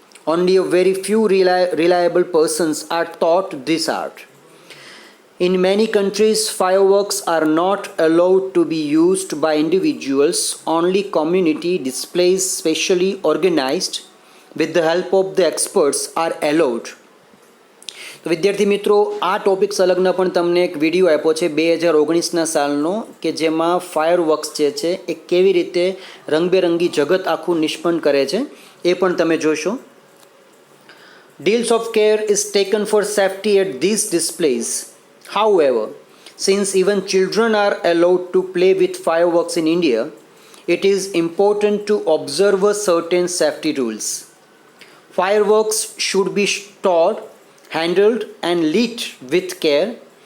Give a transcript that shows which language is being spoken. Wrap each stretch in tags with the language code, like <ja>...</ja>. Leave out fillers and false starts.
<en>Only a very few reliable persons are taught this art. In many countries, fireworks are not allowed to be used by individuals. Only community displays specially organized with the help of the experts are allowed.</en> <gu>તો વિદ્યાર્થી મિત્રો, આ topic સંલગ્ન પણ તમને એક video આપ્યો છે 2019ના સાલનો, કે જેમાં ફાયરવર્ક્સ જે છે એ કેવી રીતે રંગબેરંગી જગત આખું નિષ્પન્ન કરે છે એ પણ તમે જોશો.</gu> <en>Deals of care is taken for safety at these displays. However, since even children are allowed to play with fireworks in India, it is important to observe certain safety rules. Fireworks should be stored, handled and lit with care.</en>